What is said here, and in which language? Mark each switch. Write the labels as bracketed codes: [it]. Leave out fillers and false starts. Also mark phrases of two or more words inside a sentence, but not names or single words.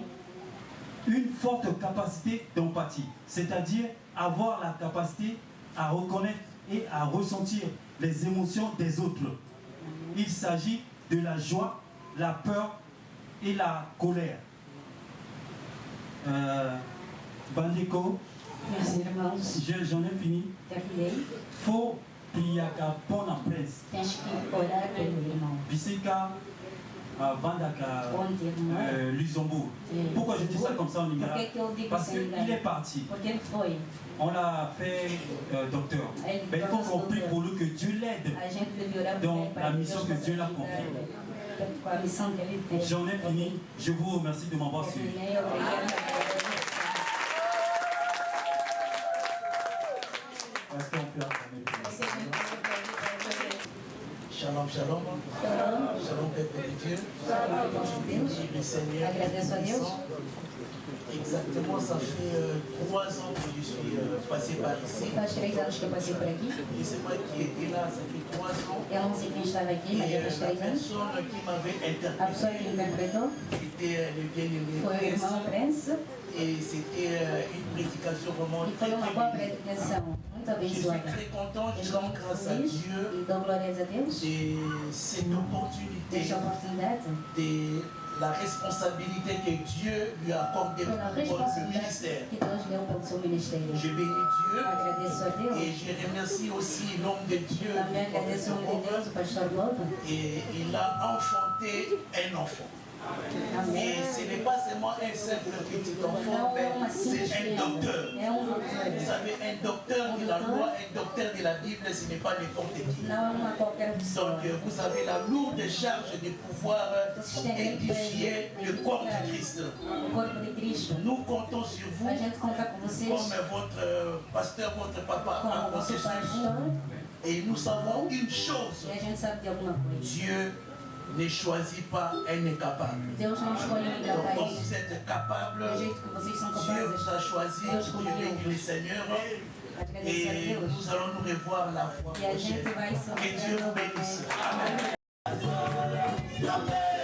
[fr] Une forte capacité d'empathie, c'est-à-dire avoir la capacité à reconnaître et à ressentir les émotions des autres. Il s'agit de la joie, la peur et la colère. Bandeko, [pt] Meus irmãos, [fr] j'en ai fini. [pt] terminei. [fr] Faut prier à pon en presse. [pt] Tens que orar pelo irmão. Biseka Vandaka Onde irmão? Luxembourg. [fr] Pourquoi je dis ça comme ça en [pt] Por [fr] Nigeria? [pt] que que eu digo [fr] Parce [pt] sem [fr] qu'il est parti. [pt] Porque ele foi. [fr] On l'a fait docteur. Mais il faut qu'on prie pour lui, que Dieu l'aide [pt] A gente deve orar por [fr] dans [pt] ele para [fr] la [pt] que [fr] mission [pt] Deus [fr] que Dieu l'a [pt] possa [fr] confiée. [pt] ajudar com a missão que ele tem. [fr] J'en ai fini. Je vous remercie de m'avoir suivi. [pt] Terminei, obrigada. [fr] Est-ce qu'on peut acclamer pour [pt] Você tem [he] Shalom, shalom. Shalom. [fr] Shalom, peuple de Dieu. [pt] Deus. [fr] Le Seigneur. [pt] Agradeço a Deus. [fr] Exactement, ça fait 3 ans que je suis passé par ici. [pt] Faz 3 anos que eu passei por aqui. [fr] Et c'est moi qui étais là, ça fait 3 ans. [pt] Eu não sei quem estava aqui, mas já [fr] Et [pt] faz [fr] la [pt] 3 anos. [fr] personne qui m'avait [pt] A pessoa que [fr] interprété [pt] interpretou [fr] était le bien-aimé [pt] foi o [fr] Prince. [pt] irmão Prince. [fr] Et c'était une prédication vraiment [pt] E foi [fr] très, [pt] uma [fr] très [pt] boa [fr] bénie. [pt] predicação, muito [fr] Je suis [pt] abençoada. [fr] très content, je [pt] Estou [fr] rends [pt] muito [fr] grâce à [pt] feliz [fr] Dieu [pt] e dou glórias a Deus [fr] de cette opportunité, [pt] desta oportunidade, [fr] de la responsabilité que Dieu lui a accordée [pt] pela [fr] pour le [pt] responsabilidade [fr] ministère. [pt] que Deus deu pelo seu ministério. [fr] Je bénis Dieu [pt] Agradeço a [fr] et [pt] Deus, [fr] je remercie aussi l'homme de Dieu, [pt] também [fr] le [pt] agradeço [fr] prophète [pt] o nome de Deus, Bob, o pastor Lobo. [fr] et il a enfanté un enfant. [pt] Amém. [fr] Et ce n'est pas seulement un simple petit enfant, mais c'est un docteur. [pt] É doutor. [fr] Vous savez, un docteur de la loi, un docteur de la Bible, ce n'est pas n'importe qui. [pt] Não é uma qualquer pessoa. [fr] Donc vous avez la lourde charge de pouvoir édifier le corps du Christ. [pt] O corpo de Cristo. [fr] Nous comptons sur vous, [pt] A gente conta com vocês, [fr] comme votre pasteur, votre papa a [pt] como [fr] compté [pt] vosso [fr] sur vous. [pt] pastor, [fr] Et nous savons une chose, [pt] e a gente sabe de alguma coisa. [fr] Dieu ne choisit pas un incapable. [pt] Deus não escolhe um [fr] Donc comme [pt] incapaz. [fr] vous êtes capable, [pt] Do jeito que vocês são [fr] Dieu [pt] capazes, [fr] vous a choisi, je bénis le Seigneur. [pt] agradeço a [fr] Et [pt] Deus. [fr] nous allons nous revoir la fois [pt] E a [fr] prochaine. [pt] gente vai se [fr] Que Dieu vous bénisse. Amen. [pt] Amém.